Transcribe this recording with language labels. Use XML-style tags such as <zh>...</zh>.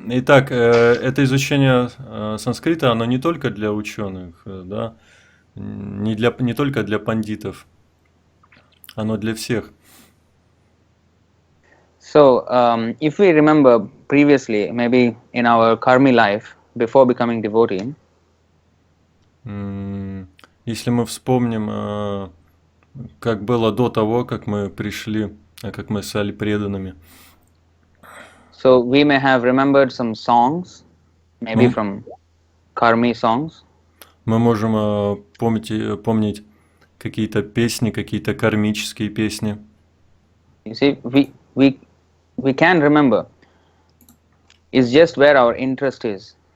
<ru>Итак, это изучение санскрита, оно не только для ученых, да, не только для пандитов, оно для всех.</ru> <en>So, if we remember previously, maybe in our karmi life, before becoming devotee,</en> <ru>Если мы вспомним, как было до того, как мы пришли, как мы стали преданными,</ru> <en>so we may have remembered some songs, maybe</en> <ru>мы,</ru> <en>from karmi songs,</en> <ru>мы можем помнить какие-то песни, какие-то кармические песни.</ru> <en>you see, we can remember. It's just where our interest is.</en>